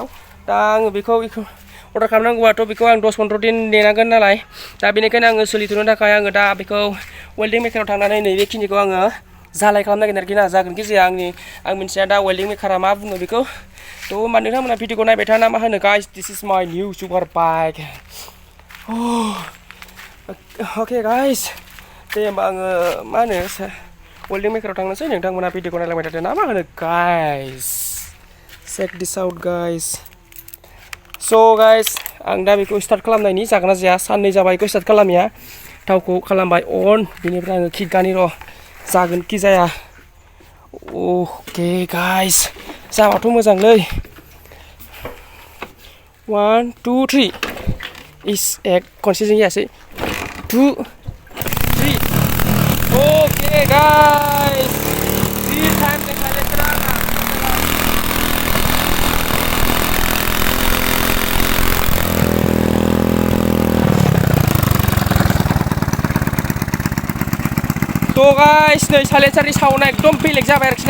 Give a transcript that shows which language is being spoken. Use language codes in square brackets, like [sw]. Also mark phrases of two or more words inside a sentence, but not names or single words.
[brx] दा आङो बेखौ अर्डार खालामनांगौबाथ' बेखौ आं 10-15 दिन नेनांगोन नालाय। दा बेनिखायनो आङो सोलिथ'नो थाखाय आङो दा बेखौ वेल्डिं मेकाराव थांनानै नैबेखिनिखौ आङो जालाय खालामनो नागिरदों आरोखि ना। जागोन कि जाया आं मिन्थिया दा वेल्डिं मेकारा मा बुङो बेखौ। थ' होमबा नोंथांमोना भिडिअखौ नायबाय था ना मा होनो गाइस। [en] this is my new super bike. okay guys [brx] दे होमबा आङो मा होनो वेल्डिं मेकाराव थांनोसै। नोंथांमोना भिडिअखौ नायलांबाय थादो ना मा होनो गाइस। [en] check this out guys. so guys [brx] आं दा बेखौ स्टार्ट खालामनायनि जागोन ना जाया। साननै जाबाय बेखौ स्टार्ट खालामिया, थावखौ खालामबाय अन, बेनिफ्राय आङो किक र' जागोन कि जाया। [en] okay guys [brx] जाबाथ' मोजांलै। 1 2 3 इस एक खनसेजों जायासै। 2 3 [en] okay guys [brx] 3 टाइम साइलेन्सारा तो गाइस नै साइलेन्सारनि साउन्डआ एकदम बेलेग जाबाय आरोखि ना।